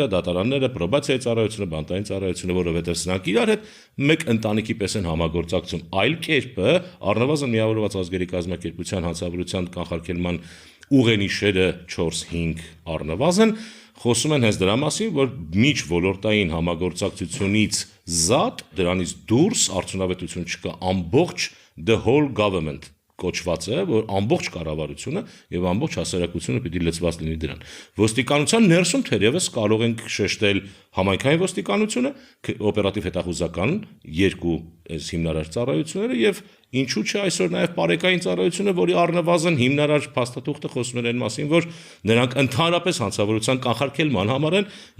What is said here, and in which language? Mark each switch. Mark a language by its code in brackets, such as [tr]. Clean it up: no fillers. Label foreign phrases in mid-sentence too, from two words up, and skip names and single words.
[hy] դատարանները, պրոբացիայի ծառայությունը, բանտային ծառայությունը, որովհետեւ սրանք իրար հետ մեկ ընտանիքի պես են համագործակցում։ Այլ կերպը առնվազն միավորված ազգերի կազմակերպության հանցավորության կանխարգելման ուղենիշերը 4-5 առնվազն խոսում են հենց դրա մասին, որ միջ ոլորտային համագործակցությունից զատ, դրանից դուրս արդյունավետություն չկա, ամբողջ [en] the whole government [hy] կոչված է, որ ամբողջ կառավարությունը եւ ամբողջ հասարակությունը պիտի լծված լինի դրան։ Ոստիկանության ներսում թերևս կարող ենք շեշտել համայնքային ոստիկանությունը, օպերատիվ հետախուզական երկու հիմնարար ծառայությունները եւ ինչու՞ չէ այսօր նաեւ բարեկային ծառայությունը, որի առնվազն հիմնարար փաստաթուղթը խոսում էր այն մասին, որ նրանք ընդհանրապես հանցավորության կանխարգելման համար են եւ